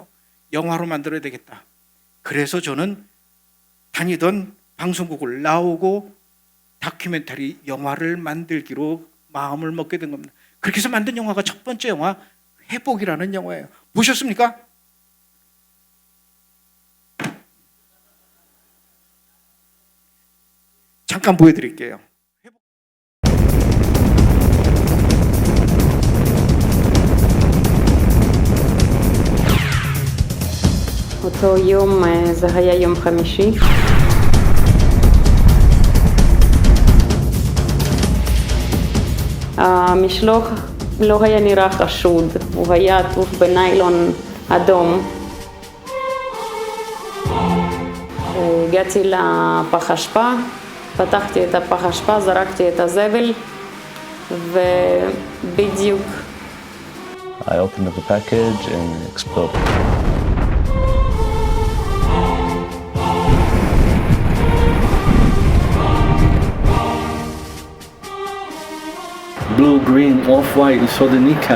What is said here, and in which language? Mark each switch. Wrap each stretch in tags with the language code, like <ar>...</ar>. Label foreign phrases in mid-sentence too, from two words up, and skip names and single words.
<ko>영화로 만들어야 되겠다. 그래서 저는 다니던 방송국을 나오고 다큐멘터리 영화를 만들기로 마음을 먹게 된 겁니다. 그렇게 해서 만든 영화가 첫 번째 영화 회복이라는 영화예요. 보셨습니까? 잠깐 보여드릴게요.</ko> <he>אותו יום זה היה יום חמישי. המשלוח לא היה נראה חשוד, הוא היה עטוף בניילון אדום. הגעתי לפח אשפה, פתחתי את הפח אשפה, זרקתי את הזבל, ובדיוק.</he> <en>I opened up the package and it exploded. Blue, green, off-white, you saw the kneecap.</en>